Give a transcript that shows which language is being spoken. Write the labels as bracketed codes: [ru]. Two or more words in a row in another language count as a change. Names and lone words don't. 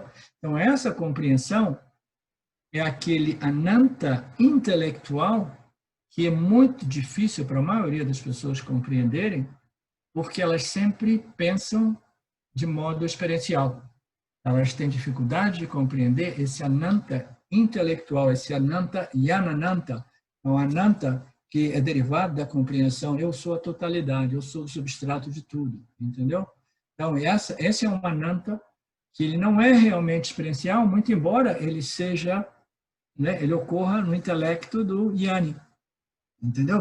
[pt] Então essa compreensão é aquele ananta intelectual que é muito difícil para a maioria das pessoas compreenderem, porque elas sempre pensam de modo experiencial. Elas têm dificuldade de compreender esse ananta intelectual, esse ananta yanananta, um ananta que é derivado da compreensão, eu sou a totalidade, eu sou o substrato de tudo, entendeu? Então, esse é um ananta que ele não é realmente experiencial, muito embora ele seja, né, ele ocorra no intelecto do Yanni, entendeu?